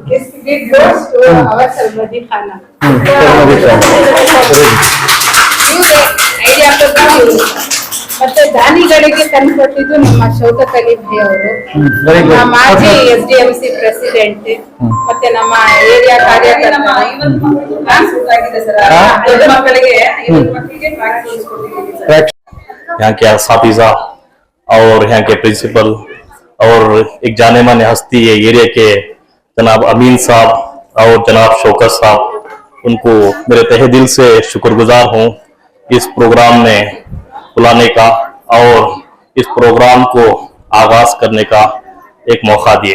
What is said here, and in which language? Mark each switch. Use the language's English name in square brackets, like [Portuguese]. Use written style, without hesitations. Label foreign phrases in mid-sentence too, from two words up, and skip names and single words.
[Kannada] ಐಡಿಯಾ ಮತ್ತೆ ದಾನಿಗಳಿಗೆ ತಂದುಕೊಟ್ಟಿದ್ದು ನಮ್ಮ ಶೌಕತ್ ಅಲಿ ಭಾಯ್ ಅವರು, ಮಾಜಿ SDMC ಪ್ರೆಸಿಡೆಂಟ್, ಮತ್ತೆ ನಮ್ಮ ಏರಿಯಾ [Urdu] یہاں کے اساتذہ اور یہاں کے پرنسپل اور ایک جانے مانے ہستی ہے ایریا کے جناب امین صاحب اور جناب شوکت صاحب، انکو میرے تہہ دل سے شکرگزار ہوں اس پروگرام میں بلانے کا اور اس پروگرام کو آغاز کرنے کا ایک موقع دیے.